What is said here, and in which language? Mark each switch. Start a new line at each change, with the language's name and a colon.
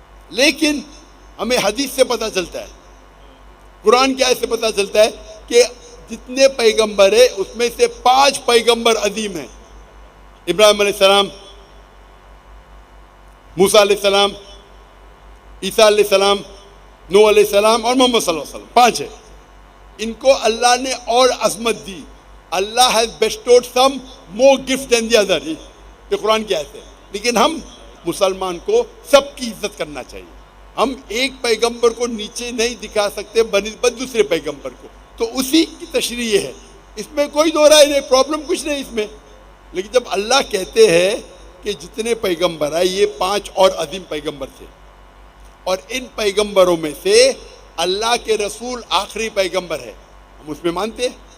Urdu: لیکن ہمیں حدیث سے پتہ چلتا ہے، قرآن کی آیت سے پتہ چلتا ہے کہ جتنے پیغمبر ہیں اس میں سے 5 پیغمبر عظیم ہیں. ابراہیم علیہ السلام، موسیٰ علیہ السلام، عیسیٰ علیہ السلام، نوح علیہ السلام اور محمد صلی اللہ علیہ وسلم. 5 ہیں. ان کو اللہ نے اور عظمت دی.
English: Allah has bestowed some more gifts than the other.
Urdu: یہ قرآن کی آیت ہے. لیکن ہم مسلمان کو سب کی عزت کرنا چاہیے. ہم ایک پیغمبر کو نیچے نہیں دکھا سکتے بنسبت دوسرے پیغمبر کو. تو اسی کی تشریح ہے، اس میں کوئی دو رائے نہیں، پرابلم کچھ نہیں اس میں. لیکن جب اللہ کہتے ہیں کہ جتنے پیغمبر ہیں یہ 5 اور عظیم پیغمبر تھے، اور ان پیغمبروں میں سے اللہ کے رسول آخری پیغمبر ہے، ہم اس میں مانتے ہیں.